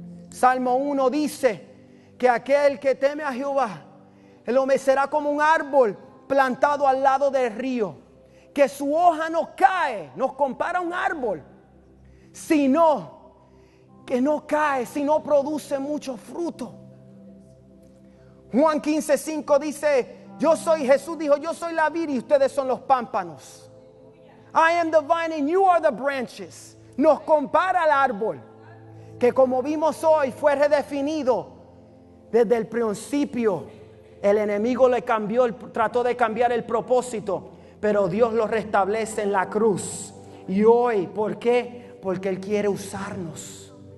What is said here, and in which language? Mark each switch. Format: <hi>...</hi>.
<es>Salmo 1 dice que aquel que teme a Jehová, el hombre será como un árbol plantado al lado del río, que su hoja no cae, nos compara a un árbol, sino que no cae, sino produce mucho fruto. Juan 15:5 dice, Jesús dijo, yo soy la vid y ustedes son los pámpanos.</es> <en>I am the vine and you are the branches.</en> <es>Nos compara al árbol, que como vimos hoy fue redefinido desde el principio. El enemigo trató de cambiar el propósito, pero Dios lo restablece en la cruz. Y hoy, ¿por qué? Porque Él quiere usarnos.</es>